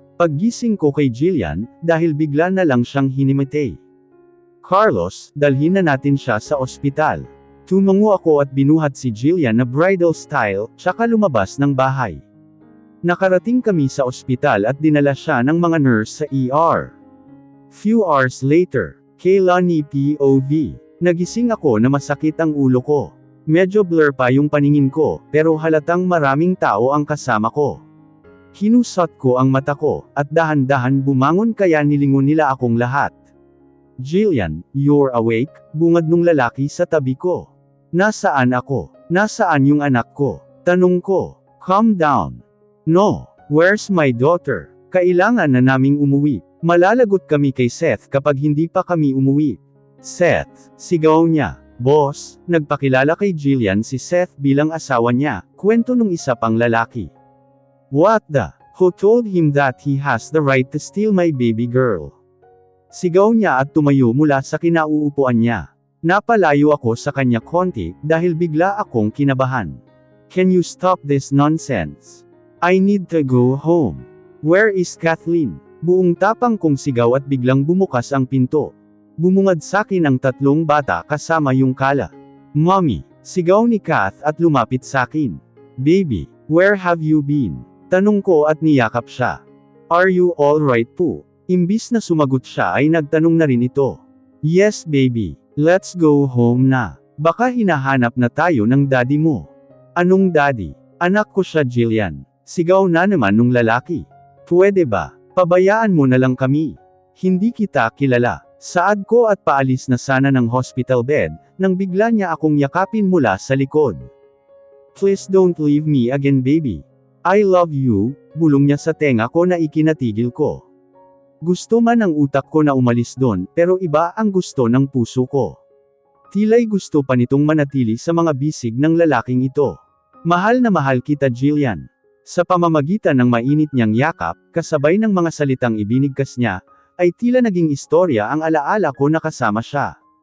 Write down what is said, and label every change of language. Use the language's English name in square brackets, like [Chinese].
[Filipino] Paggising ko kay Jillian, dahil bigla na lang siyang hinimatay. Carlos, dalhin na natin siya sa ospital. Tumango ako at binuhat si Jillian na bridal style, tsaka lumabas ng bahay. Nakarating kami sa ospital at dinala siya ng mga nurse sa ER. [English] Few hours later, Kaylani POV. [Filipino] Nagising ako na masakit ang ulo ko. Medyo blur pa yung paningin ko, pero halatang maraming tao ang kasama ko. Hinusat ko ang mata ko, at dahan-dahan bumangon kaya nilingon nila akong lahat. Jillian, [English] you're awake? [Filipino] Bungad nung lalaki sa tabi ko. Nasaan ako? Nasaan yung anak ko? Tanong ko. [English] Calm down. No, where's my daughter? [Filipino] Kailangan na naming umuwi. Malalagot kami kay Seth kapag hindi pa kami umuwi. Seth, sigaw niya. Boss, nagpakilala kay Jillian si Seth bilang asawa niya, kwento nung isa pang lalaki. [English] What the? Who told him that he has the right to steal my baby girl? [Filipino] Sigaw niya at tumayo mula sa kinauupuan niya. Napalayo ako sa kanya konti, dahil bigla akong kinabahan. [English] Can you stop this nonsense? I need to go home. Where is Kathleen? [Filipino] Buong tapang kong sigaw at biglang bumukas ang pinto. Bumungad sakin ang tatlong bata kasama yung Kala. Mommy, sigaw ni Kath at lumapit sakin. [English] Baby, where have you been? [Filipino] Tanong ko at niyakap siya. [English] Are you alright [Filipino] po? Imbis na sumagot siya ay nagtanong na rin ito. [English] Yes baby, let's go home [Filipino] na. Baka hinahanap na tayo ng daddy mo. Anong daddy? Anak ko siya, Jillian. Sigaw na naman nung lalaki. Pwede ba? Pabayaan mo na lang kami. Hindi kita kilala. Saad ko at paalis na sana ng hospital bed, nang bigla niya akong yakapin mula sa likod. [English] Please don't leave me again, baby. I love you, [Filipino] bulong niya sa tenga ko na ikinatigil ko. Gusto man ng utak ko na umalis doon, pero iba ang gusto ng puso ko. Tila'y gusto pa nitong manatili sa mga bisig ng lalaking ito. Mahal na mahal kita, Jillian. Sa pamamagitan ng mainit niyang yakap, kasabay ng mga salitang ibinigkas niya, ay tila naging istorya ang alaala ko na kasama siya.